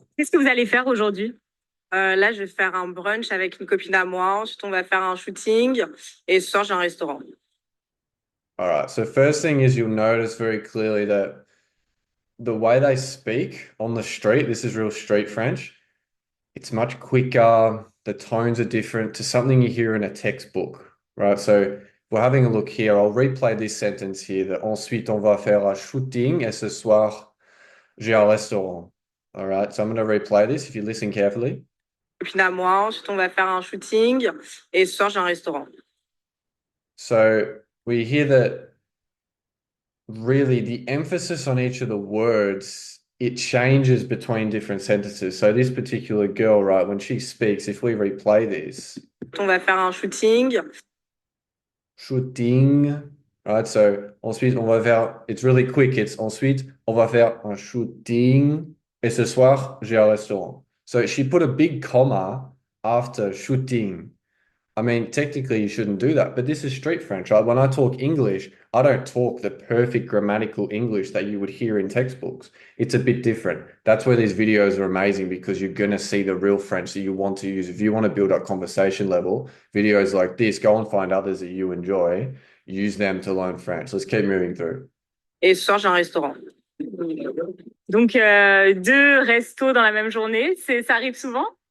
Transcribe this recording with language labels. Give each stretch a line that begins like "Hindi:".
French: Qu'est-ce que vous allez faire aujourd'hui? Là, je vais faire un brunch avec une copine à moi. Ensuite, on va faire un shooting. Et ce soir, j'ai un restaurant.
English: All right. So first thing is you'll notice very clearly that the way they speak on the street, this is real street French. It's much quicker. The tones are different to something you hear in a textbook, right? So we're having a look here. I'll replay this sentence here. That
French: ensuite, on va faire un shooting et ce soir, j'ai un restaurant.
English: All right. So I'm going to replay this if you listen carefully.
French: Copine à moi. Ensuite, on va faire un shooting. Et ce soir, j'ai un restaurant.
English: So we hear that really the emphasis on each of the words, it changes between different sentences. So this particular girl, right, when she speaks, if we replay this.
French: On va faire un shooting.
English: Shooting, right? So
French: ensuite, on va faire,
English: it's really quick. It's
French: ensuite, on va faire un shooting. Et ce soir, j'ai un restaurant.
English: So she put a big comma after shooting. I mean, technically you shouldn't do that, but this is street French, right? When I talk English, I don't talk the perfect grammatical English that you would hear in textbooks. It's a bit different. That's where these videos are amazing, because you're going to see the real French that you want to use. If you want to build up conversation level, videos like this, go and find others that you enjoy, use them to learn French. Let's keep moving through.
French: Et ce soir, j'ai un restaurant. Donc, deux restos dans la même journée, ça arrive souvent?